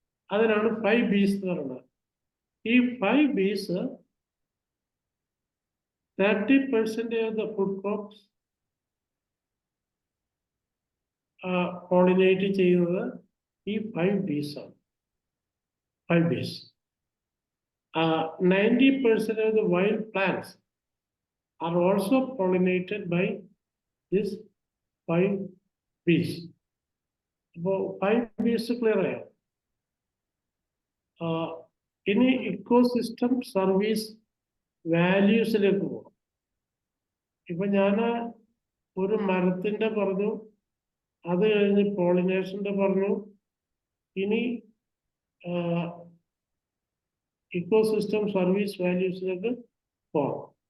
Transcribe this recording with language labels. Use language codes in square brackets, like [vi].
[ml] അതിനാണ് 5 Bs എന്ന് പറയുന്നത്. ഈ 5 Bs [en] 30% of the food crops, [ml] pollinate ചെയ്യുന്നത് ഈ 5 bees ആണ്. 5 bees. [en] 90% of the wild plants are also pollinated by this 5 bees. [ml] അപ്പോൾ 5 bees ക്ലിയർ ആയോ? ഇനി ഇക്കോസിസ്റ്റം സർവീസ് വാല്യൂസിലേക്ക് പോകാം. ഇപ്പൊ ഞാൻ ഒരു മരത്തിന്റെ പറഞ്ഞു, അത് കഴിഞ്ഞ് പോളിനേഷന്റെ പറഞ്ഞു, ഇനി ഇക്കോസിസ്റ്റം സർവീസ് വാല്യൂസിലേക്ക് പോകാം.